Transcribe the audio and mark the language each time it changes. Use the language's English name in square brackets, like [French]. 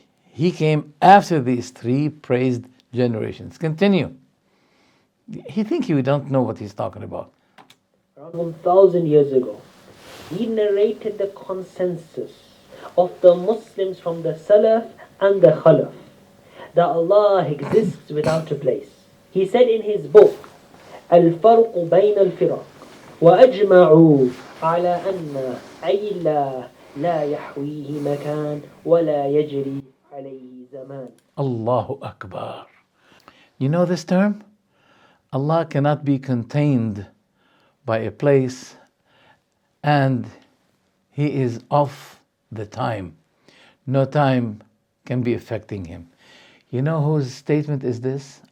[English] He came after these 3 praised generations. Continue. He thinks you don't know what he's talking about. Around 1,000 years ago, he narrated the consensus of the Muslims from the Salaf and the Khalaf that Allah exists without a place. He said in his book, [Arabic] الفرق بين الفرق وأجمعوا على أن أي الله لا يحويه مكان ولا يجري عليه زمان. [English] Allahu Akbar. You know this term? Allah cannot be contained by a place and He is off the time. No time can be affecting Him. You know whose statement is this?